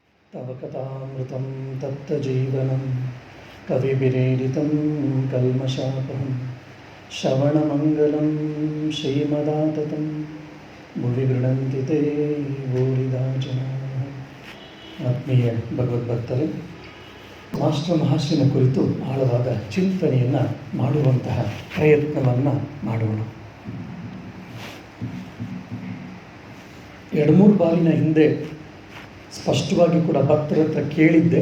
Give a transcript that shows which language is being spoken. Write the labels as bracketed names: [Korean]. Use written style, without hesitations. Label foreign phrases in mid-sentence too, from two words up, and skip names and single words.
[Sanskrit] तव कथामृतं तप्तजीवनं कविभिरीडितं कल्मषापहं श्रवणमङ्गलं श्रीमदाततं भुवि गृह्णन्ति ते भूरिदा जनाः. [Kannada] ಆತ್ಮೀಯ ಭಗವದ್ಭಕ್ತರೇ, ಮಾಸ್ಟರ್ ಮಹಾಶಯನ ಕುರಿತು ಆಳವಾದ ಚಿಂತನೆಯನ್ನು ಮಾಡುವಂತಹ ಪ್ರಯತ್ನವನ್ನು ಮಾಡೋಣ. 2-3 ಬಾರಿನ ಹಿಂದೆ ಸ್ಪಷ್ಟವಾಗಿ ಕೂಡ ಭಕ್ತರ ಹತ್ರ ಕೇಳಿದ್ದೆ.